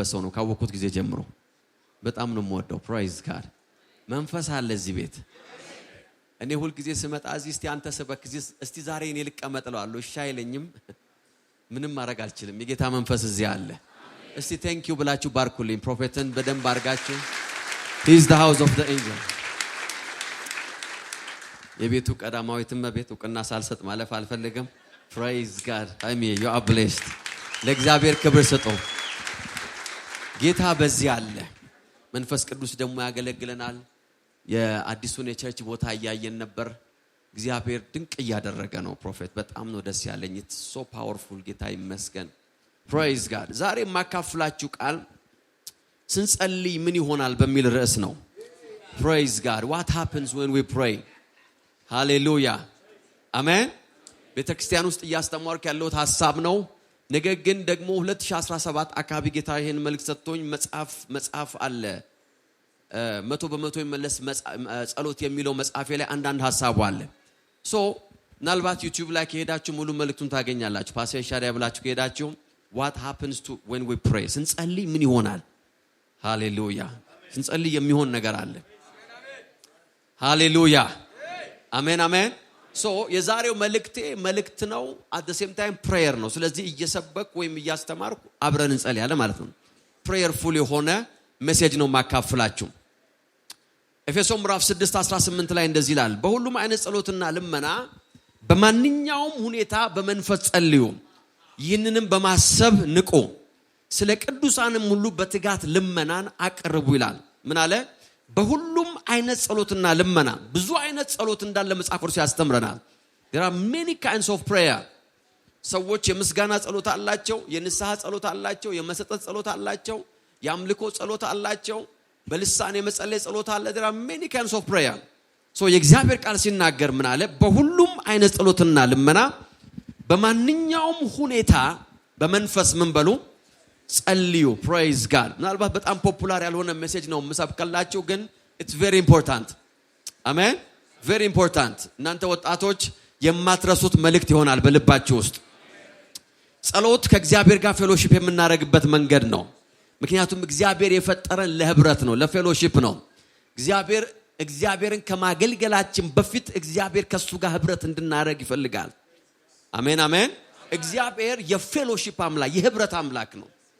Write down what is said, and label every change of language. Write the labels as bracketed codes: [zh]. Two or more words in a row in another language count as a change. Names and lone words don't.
[am] ሰው ነው። ካወቅኩት ጊዜ ጀምሮ በጣም ነው የምወደው። [en] Praise God። [am] መንፈስ አለ እዚህ ቤት። እኔ ሁሉ ጊዜ ስመጣ እዚህ እስቲ አንተ ስበክ እስቲ ዛሬ እኔ ልቀመጥ እለዋለሁ። እሺ አይለኝም። ምንም ማድረግ አልችልም። የጌታ መንፈስ እዚህ አለ። እስቲ [en] thank you [am] ብላችሁ ባርኩልኝ ፕሮፌትን በደንብ አድርጋችሁ። [en] He is the house of the angel. [am] የቤቱ ቀዳማዊት እመቤት እውቅና ሳልሰጥ ማለፍ አልፈልግም። [en] Praise God. You are blessed. [am] ለእግዚአብሔር ክብር ስጡ። ጌታ በዚህ አለ። መንፈስ ቅዱስ ደግሞ ያገለግለናል። የአዲሱን የቸርች ቦታ እያየን ነበር። እግዚአብሔር ድንቅ እያደረገ ነው። ፕሮፌት በጣም ነው ደስ ያለኝ። [en] It's so powerful. [am] ጌታ ይመስገን። [en] Praise God. [am] ዛሬ ማካፍላችሁ ቃል ስንጸልይ ምን ይሆናል በሚል ርዕስ ነው። [en] Praise God. What happens when we pray? [am] Hallelujah. Amen. ቤተክርስቲያን ውስጥ እያስተማርኩ ያለሁት ሐሳብ ነው። ነገር ግን ደግሞ 2017 አካባቢ ጌታ ይሄን መልእክት ሰጥቶኝ መጽሐፍ አለ 100% ይመለስ ጸሎት የሚለው መጽሐፌ ላይ አንዳንድ ሐሳብ አለ። ምናልባት ዩቲዩብ ላይ ከሄዳችሁ ሙሉ መልእክቱን ታገኛላችሁ። ፓስተር ሻሪያ ብላችሁ ከሄዳችሁ [en] what happens to when we pray? [am] ስንጸልይ ምን ይሆናል? ሃሌሉያ። ስንጸልይ የሚሆን ነገር አለ። ሃሌሉያ። አሜን አሜን። የዛሬው መልእክት ነው። [en] at the same time prayer [am] ነው። ስለዚህ እየሰበክ ወይም እያስተማርኩ አብረን እንጸልያለን ማለት ነው። prayerful የሆነ ሜሴጅ ነው ማካፈላችሁ። ኤፌሶን ምዕራፍ 6:18 ላይ እንደዚህ ይላል፣ በሁሉም አይነት ጸሎትና ልመና በማንኛውም ሁኔታ በመንፈስ ጸልዩ፣ ይህንንም በማሰብ ንቁ፣ ስለ ቅዱሳንም ሁሉ በትጋት ልመናን አቅርቡ ይላል። ምን አለ? በሁሉም አይነት ጸሎትና ልመና። ብዙ አይነት ጸሎት እንዳለ መጽሐፍ ቅዱስ ያስተምረናል። [en] there are many kinds of prayer። [am] ሰዎች የምስጋና ጸሎት አላቸው፣ የንስሐ ጸሎት አላቸው፣ የመሰጠት ጸሎት አላቸው፣ የአምልኮ ጸሎት አላቸው፣ በልሳን የመጸለይ ጸሎት አለ። [en] there are many kinds of prayer። [am] የእግዚአብሔር ቃል ሲናገር ምን አለ? በሁሉም አይነት ጸሎትና ልመና በማንኛውም ሁኔታ በመንፈስ ምን በሉ ጸልዩ። [en] Praise God። [am] ምናልባት በጣም ፖፑላር ያልሆነ ሜሴጅ ነው መስበክላችሁ፣ ግን [en] it's very important። [am] አሜን። [en] very important። [am] እናንተ ወጣቶች የማትረሱት መልእክት ይሆናል በልባችሁ ውስጥ። ጸሎት ከእግዚአብሔር ጋር ፌሎሺፕ የምናደርግበት መንገድ ነው። ምክንያቱም እግዚአብሔር የፈጠረን ለህብረት ነው፣ ለፌሎሺፕ ነው። እግዚአብሔርን ከማገልገላችን በፊት እግዚአብሔር ከሱ ጋር ህብረት እንድናደርግ ይፈልጋል። አሜን አሜን። እግዚአብሔር የፌሎሺፕ አምላክ፣ የህብረት አምላክ ነው።